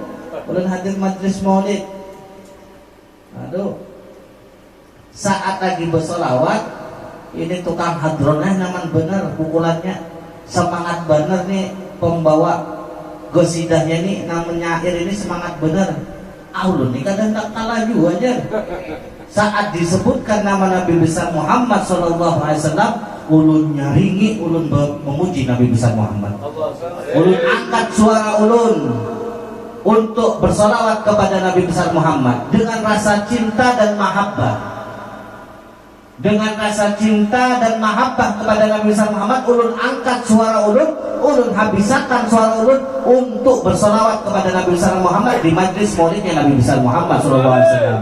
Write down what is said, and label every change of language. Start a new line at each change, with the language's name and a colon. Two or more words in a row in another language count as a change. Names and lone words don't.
Banjar: Ulun hadir majlis maulid. Aduh, saat lagi bersolawat, ini tukang hadronah naman bener pukulannya, semangat bener nih pembawa gosidahnya nih, namanya nyair ini semangat bener. Ulun nih kadang tak kalah juga aja. Saat disebutkan nama Nabi besar Muhammad
Arabic: صلى الله عليه وسلم,
Banjar: ulun nyaringi, ulun memuji Nabi besar Muhammad. Ulun angkat suara ulun untuk bersolawat kepada Nabi besar Muhammad dengan rasa cinta dan mahabbah. Dengan rasa cinta dan mahabbah kepada Nabi besar Muhammad, ulun angkat suara ulun habiskan suara ulun untuk bersolawat kepada Nabi besar Muhammad di majlis maulidnya Nabi besar Muhammad
Arabic: صلى الله عليه وسلم.